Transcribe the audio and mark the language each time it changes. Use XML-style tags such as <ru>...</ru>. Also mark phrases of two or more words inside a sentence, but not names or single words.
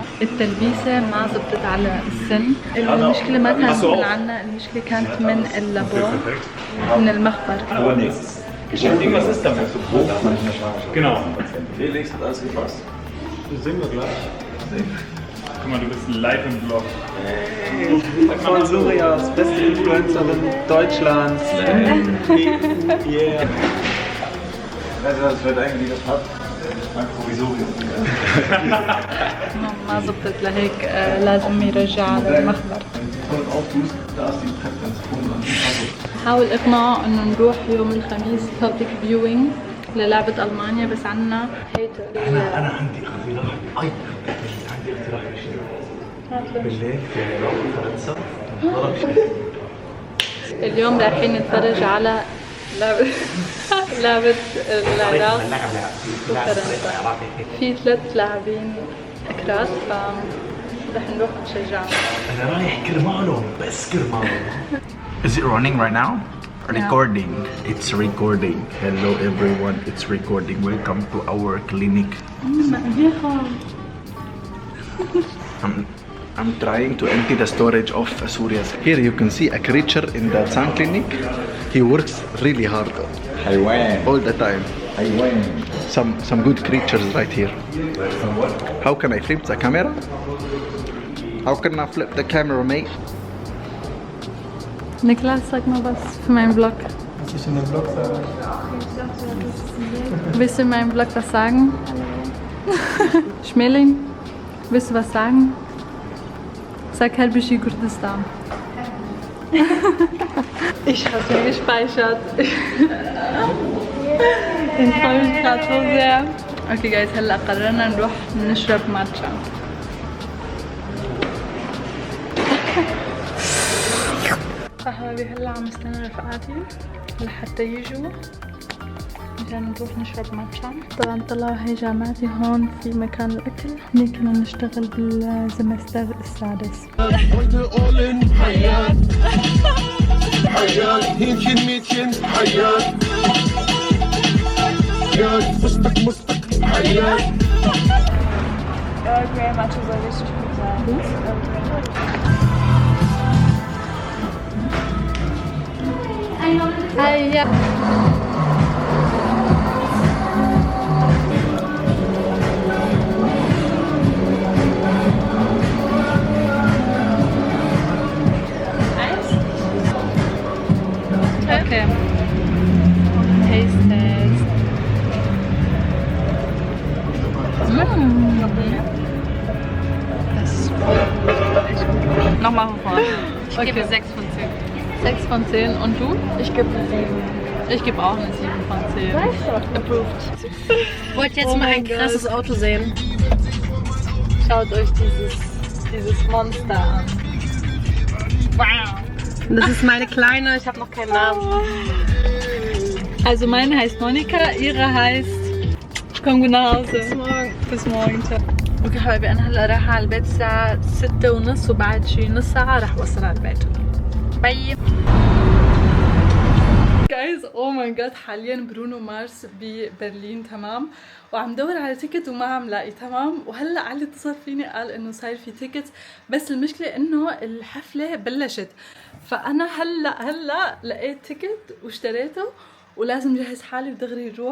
<ar>التلبيسة ما زبطت على السن، المشكلة ما كانت من عنا، المشكلة كانت من اللابور، من المخبر.</ar> <de>Irgendwas ist damit. Genau. Felix hat alles gepasst. Das singen wir gleich. Guck mal, du bist live im Vlog. Hey, von Surias, beste Influencerin Deutschlands. Yeah. Also das wird eigentlich das Haupt. Mein Provisorium.</de> <ar>ما زبطت لهيك لازم يرجع على المخبر. حاول اقنعه انه نروح يوم الخميس</ar> <en>public viewing</en> <ar>للعبة المانيا، بس عنا هيتر. انا عندي اقتراح. عندي اقتراح بالليل في فرنسا. اليوم رايحين نتفرج على لعبة العراق وفرنسا. في 3 لاعبين اكراد فرح نروح نشجعهم. انا رايح كرمالهم بس كرمالهم.</ar> <en>Is it running right now? Recording. It's recording. Hello everyone, it's recording. Welcome to our clinic. I'm trying to empty the storage of Suria's. Here you can see a creature in the sun clinic. He works really hard. All the time. Some good creatures right here. How can I flip the camera? How can I flip the camera, mate?</en> <de>Niklas, sag mal was für meinen Vlog. Was ich in dem Vlog sage? Willst du in meinem Vlog was sagen? Schmeling, willst du was sagen? Sag Helbishi Kurdistan. Ich hab's mir gespeichert. Ich freue mich gerade so sehr.</de> <en>Okay guys,</en> <ar>هلا قررنا نروح نشرب ماتشا. فحبايبي هلا عم استنى رفقاتي لحتى يجوا مشان نروح نشرب ماتشا. طبعا طلعوا هي جامعتي هون في مكان الاكل، هني كنا نشتغل بالسمستر السادس.</ar> <de>Grey Matcha soll richtig gut sein.</de> <ar>هيا اوكي</ar> <en>taste test.</en> <de>Das ist nochmal von vorne. Ich gebe 6 von 10. 6 von 10 und du? Ich gebe eine 7. Ich gebe auch eine 7 von 10. Approved. Ich wollte jetzt mal ein krasses Auto sehen. Schaut euch dieses Monster an. Wow. Das ist meine Kleine, ich habe noch keinen Namen. Also meine heißt Monika, ihre heißt komm gut nach Hause. Bis morgen. Ciao.</de> <ar>اوكي حبايبي انا هلا رايحة على البيت الساعة 6:30 وبعد شي نص ساعة راح اوصل على البيت. باي.</ar> <en>Guys oh my god</en> <ar>حاليا برونو مارس ببرلين تمام، وعم دور على تيكت وما عم لاقي تمام، وهلا علي اتصل فيني قال انه صاير في تيكت، بس المشكله انه الحفله بلشت، فانا هلا لقيت تيكت واشتريته ولازم جهز حالي ودغري نروح.</ar>